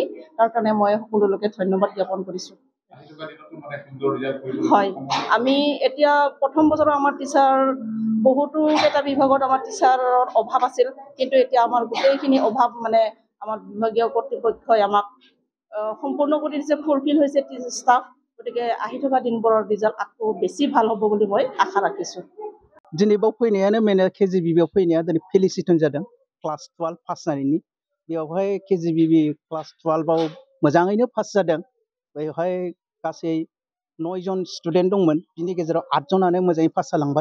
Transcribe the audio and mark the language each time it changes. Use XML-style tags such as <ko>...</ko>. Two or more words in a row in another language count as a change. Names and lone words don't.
<as>তাৰ কাৰণে মই সকলোলৈকে ধন্যবাদ জ্ঞাপন কৰিছোঁ। হয়, আমি এতিয়া প্ৰথম বছৰৰ আমাৰ টিচাৰ বহুতো কেইটা বিভাগত আমাৰ টিচাৰৰ অভাৱ আছিল, কিন্তু এতিয়া আমাৰ গোটেইখিনি অভাৱ মানে আমাৰ বিভাগীয় কৰ্তৃপক্ষই আমাক সম্পূৰ্ণ কৰি দিছে, ফুলফিল হৈছে ষ্টাফ। গতিকে আহি থকা দিনবোৰৰ ৰিজাল্ট আকৌ বেছি ভাল হ'ব বুলি মই আশা ৰাখিছোঁ।</as> <brx>दिनै बाव फैनायानो मेन KGBBआव फैनाया दिनै फेलिसिटेसन जादों</brx> <en>class 12 pass</en> <brx>जानायनि। बेवहाय KGBB क्लास 12आव मोजाङैनो पास जादों। बेवहाय गासै 9 जन स्टुडेन्ट दंमोन, बिनि गेजेराव 8 जनानो मोजाङै पास जालांबाय।</brx>